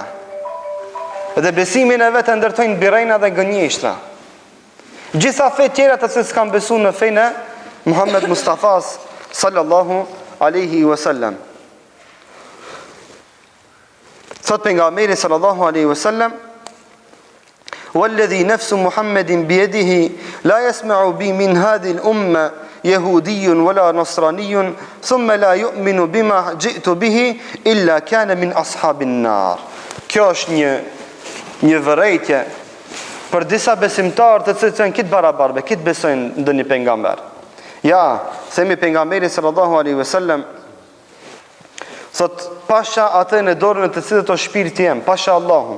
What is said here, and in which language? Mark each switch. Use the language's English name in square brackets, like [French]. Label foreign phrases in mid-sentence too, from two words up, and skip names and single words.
[Albanian] Dhe besimin e vetë ndërtojnë birejna dhe gënjeshtra. Gjitha fe tjera të se s'kan besu në fejnë Muhammed Mustafas [Arabic] صلى الله عليه وسلم. [Albanian] Thot pejgamberi [Arabic] صلى الله عليه وسلم, والذي نفس محمد بيده لا يسمع بي من هذه الأمة يهودي ولا نصراني ثم لا يؤمن بما جئت به إلا كان من أصحاب النار. [Albanian] Kjo është një vërejtje për disa besimtarë të cilët janë kitë barabarbe, kitë besojnë ndonjë pejgamber. Ja, themi pejgamberi [Arabic] صلى الله عليه وسلم [Albanian] thot pasha atë në dorën e të cilët o shpirti jem, pasha Allahun.